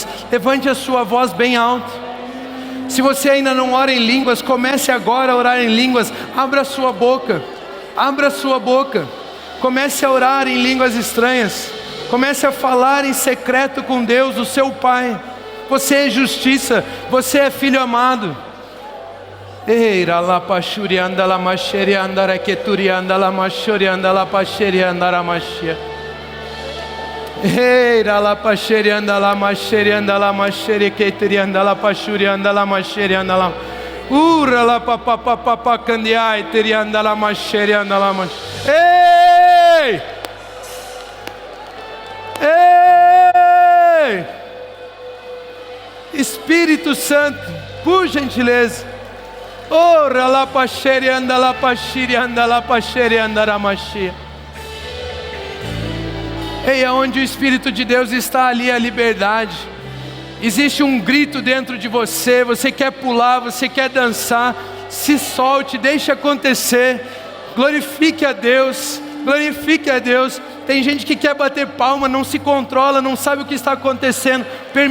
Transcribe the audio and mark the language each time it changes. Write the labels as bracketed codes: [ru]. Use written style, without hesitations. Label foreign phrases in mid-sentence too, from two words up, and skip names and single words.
[pt] Levante a sua voz bem alto. Se você ainda não ora em línguas, comece agora a orar em línguas. Abra a sua boca. Abra a sua boca, comece a orar em línguas estranhas, comece a falar em secreto com Deus, o seu Pai. Você é justiça, você é filho amado. Eira la pachuri anda la macheri andara keturi anda la machori anda la pacheri andara machia. Eira la pacheri anda la macheri keturi anda la pachuri anda la macheri anda la. Ura la papapapapa candiai terianda la macherianda la mach. Ei! Ei! Espírito Santo, por gentileza. Ora la pacherianda la pachirianda la pacherianda la machia. Ei, aonde o Espírito de Deus está, ali a liberdade. Existe um grito dentro de você, você quer pular, você quer dançar, se solte, deixe acontecer, glorifique a Deus, glorifique a Deus. Tem gente que quer bater palma, não se controla, não sabe o que está acontecendo.